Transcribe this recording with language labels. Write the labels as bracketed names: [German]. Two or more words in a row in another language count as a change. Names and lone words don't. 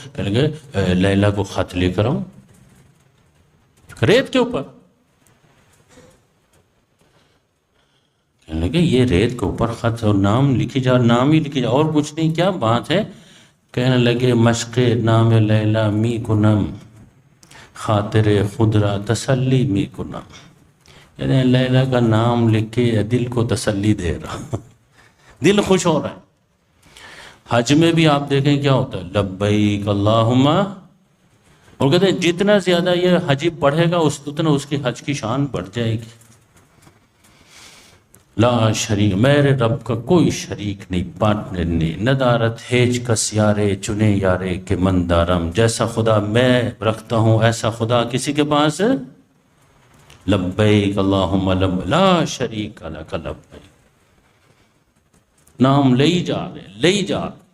[Urdu] کہنے لگے لیلا کو خط لکھ رہا ہوں ریت کے اوپر۔ کہنے لگے یہ ریت کے اوپر خط اور نام لکھی جا، نام ہی لکھی جا اور کچھ نہیں، کیا بات ہے؟ کہنے لگے [Persian] مشق نام لیلا می کنم، خاطر خود را تسلی می کنم، [Urdu] یعنی لیلا کا نام لکھ کے دل کو تسلی دے رہا، دل خوش ہو رہا ہے۔ حج میں بھی آپ دیکھیں کیا ہوتا ہے، [Arabic] لبیک اللہم، [Urdu] اور کہتے ہیں جتنا زیادہ یہ حجی پڑھے گا اتنا اس کی حج کی شان بڑھ جائے گی۔ [Arabic] لا شریک، [Urdu] میرے رب کا کوئی شریک نہیں، پارٹنر نہیں، [Persian] ندارت ہیج کس یارے چنے یارے کے مندارم، [Urdu] جیسا خدا میں رکھتا ہوں ایسا خدا کسی کے پاس [Arabic] لبیک اللہم لا شریک لک لبیک، [Urdu] نام لے ہی جا رہے، لے ہی جا رہے۔